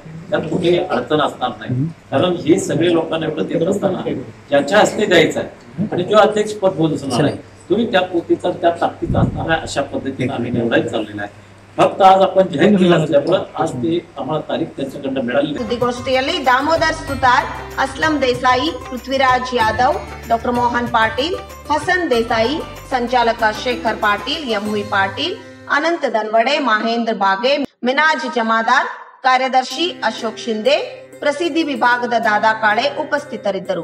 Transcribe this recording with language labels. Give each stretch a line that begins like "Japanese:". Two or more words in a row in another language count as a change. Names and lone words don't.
Marathi: त्यात कुठेही अडचण असणार नाही, कारण हे सगळे लोकांना एवढं देत असताना ज्याच्या हस्ते द्यायचं आहे आणि जो अध्यक्ष पद बोलत असणार आहे तुम्ही त्या पोतीचा त्या ताकदीचा असणार आहे, अशा पद्धतीने आम्ही निवडायला चाललेला आहे. फक्त आज आपण जाहीर केलं असल्यामुळे आज ते आम्हाला तारीख त्यांच्याकडनं मिळाली.
Kannada: ಸುದ್ದಿಗೋಷ್ಠಿಯಲ್ಲಿ ದಾಮೋದರ್ ಸುತಾರ್, ಅಸ್ಲಂ ದೇಸಾಯಿ, ಪೃಥ್ವಿರಾಜ್ ಯಾದವ್, ಡಾಕ್ಟರ್ ಮೋಹನ್ ಪಾಟೀಲ್, ಹಸನ್ ದೇಸಾಯಿ, ಸಂಚಾಲಕ ಶೇಖರ್ ಪಾಟೀಲ್, ಯಮುಯಿ ಪಾಟೀಲ್, ಅನಂತ ದನ್ವಡೆ, ಮಹೇಂದ್ರ ಬಾಗೆ, ಮಿನಾಜ್ ಜಮಾದಾರ್, ಕಾರ್ಯದರ್ಶಿ ಅಶೋಕ್ ಶಿಂದೆ, ಪ್ರಸಿದ್ಧಿ ವಿಭಾಗದ ದಾದಾ ಕಾಳೆ ಉಪಸ್ಥಿತರಿದ್ದರು.